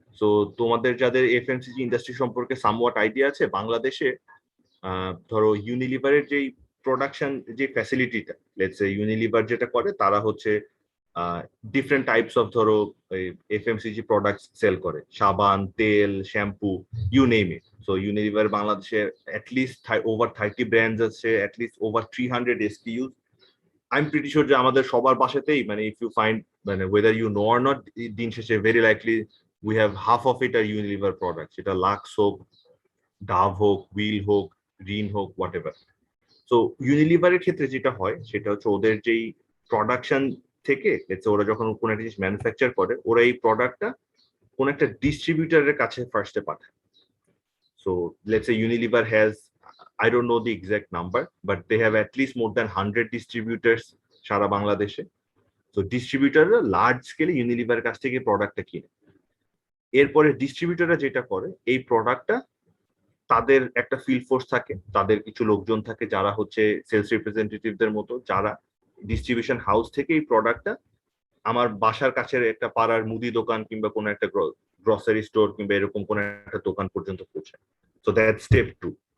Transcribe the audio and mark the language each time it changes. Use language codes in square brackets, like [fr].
[bn] So তোমাদের যাদের FMCG industry সম্পর্কে সামওয়াট আইডিয়া আছে, বাংলাদেশে ধরো ইউনিলিভারের যেই প্রোডাকশন যে ফ্যাসিলিটিটা, লেটস সে ইউনিলিভার যেটা করে তারা হচ্ছে ডিফারেন্ট টাইপস অফ ধরো এফএমসিজি প্রোডাক্টস সেল করে, সাবান, তেল, shampoo, [en] You name it. [bn] So Unilever বাংলাদেশে অ্যাটলিস্ট ওভার 30 ব্র্যান্ডস আছে, at least over 300 SKUs. [en] I'm pretty sure [bn] যে আমাদের সবার বাসাতেই [en] if you find whether you know or not, [bn] দিন শেষে [en] very likely we have half of it are Unilever products. [bn] এটা Lux হোক, Dove হোক, Wheel হোক, Green হোক, [en] whatever. [bn] সো ইউনিলিভারের ক্ষেত্রে যেটা হয় সেটা হচ্ছে ওদের যেই প্রোডাকশন থেকে ওরা যখন কোনো একটা জিনিস ম্যানুফ্যাকচার করে ওরা এই প্রোডাক্টটা কোন একটা ডিস্ট্রিবিউটরের কাছে ফার্স্টে পাঠায়। [en] so let's say Unilever has, I don't know the exact number, but they have at least more than 100 distributors [bn] সারা বাংলাদেশে। তো ডিস্ট্রিবিউটররা লার্জ স্কেলে ইউনিলিভারের কাছ থেকে প্রোডাক্টটা কিনে, এরপরে ডিস্ট্রিবিউটররা যেটা করে এই প্রোডাক্টটা তাদের একটা ফিল্ড ফোর্স থাকে, তাদের কিছু লোকজন থাকে যারা হচ্ছে সেলস রিপ্রেজেন্টেটিভদের মতো, যারা ডিস্ট্রিবিউশন হাউস থেকে এই প্রোডাক্টটা আমার বাসার কাছের একটা পাড়ার মুদি দোকান কিংবা কোনো একটা গ্রসারি স্টোর কিংবা এরকম কোনো একটা দোকান পর্যন্ত পৌঁছায়। [en] So that step 2।